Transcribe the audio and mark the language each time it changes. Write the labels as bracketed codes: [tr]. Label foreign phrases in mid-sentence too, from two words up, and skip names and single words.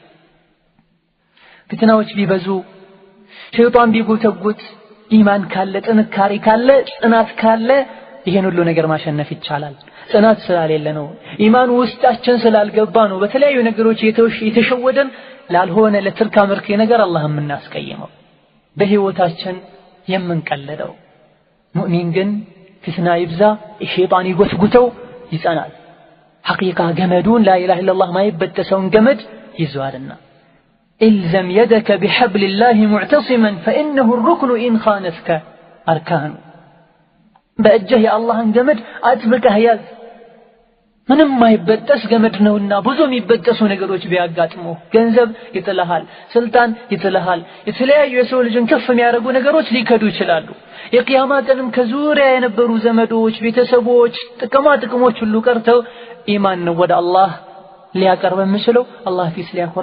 [am] ፍትናዎች ቢበዙ ሸይጣን ቢጎተጉት ኢማን ካለ ጥንካሬ ካለ ጽናት ካለ ይሄን ሁሉ ነገር ማሸነፍ ይቻላል ጽናት ስላሌለ ነው ኢማን ውስጣችን ስላልገባ ነው በተለያዩ ነገሮች የተሸወደን ላልሆነ ለትርካ ምርክ ነገር አላህም እናስቀየመው በህይወታችን የምንቀለደው ሙእሚን ግን ፍትና ይብዛ ሸይጣን ይጎትጉተው ይጸናል ሐቂቃ ገመዱን [ar] لا اله الا الله [am] ማይበጠሰውን ገመድ ይዟልና [ar] الزم يدك بحبل الله معتصما فانه الركن ان خانتك اركان [am] በእጅህ የአላህን ገመድ አጥብቀህ ያዝ ምንም ማይበጠስ ገመድ ነውና ብዙ የሚበጠሱ ነገሮች ቢያጋጥሙ ገንዘብ ይጥልሃል ስልጣን ይጥልሃል የተለያዩ የሰው ልጅን ከፍ የሚያደርጉ ነገሮች ሊከዱ ይችላሉ የቂያማ ቀንም ከዙሪያ የነበሩ ዘመዶች ቤተሰቦች ጥቅሞች ሁሉ ቀርተው ኢማን ነው ወደ አላህ ሊያቀርብ የሚችለው አላህ ፊት ሊያኮራ